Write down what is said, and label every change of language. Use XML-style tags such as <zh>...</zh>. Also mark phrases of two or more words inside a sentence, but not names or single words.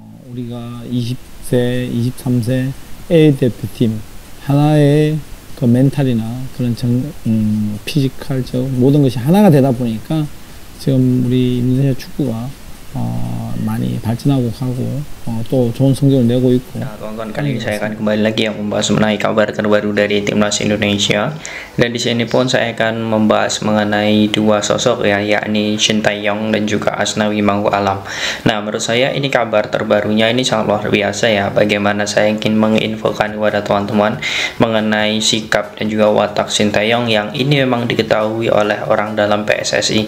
<ko>우리가 20세, 23세 A 대표팀 하나의 그 멘탈이나 그런 피지컬적 모든 것이 하나가 되다 보니까 지금 우리 인도네시아 축구가 많이 발전하고 가고 또 좋은 성적을 내고 있고.</ko> <id>Nah, kawan-kawan, kali ini saya akan kembali lagi yang membahas mengenai kabar terbaru dari timnas Indonesia. Dan di sini pun saya akan membahas mengenai dua sosok ya, yakni Shin Tae-yong dan juga Asnawi Mangku Alam. Nah, menurut saya ini kabar terbarunya ini sangat luar biasa ya. Bagaimana saya ingin menginfokan kepada teman-teman mengenai sikap dan juga watak Shin Tae-yong yang ini memang diketahui oleh orang dalam PSSI.</id>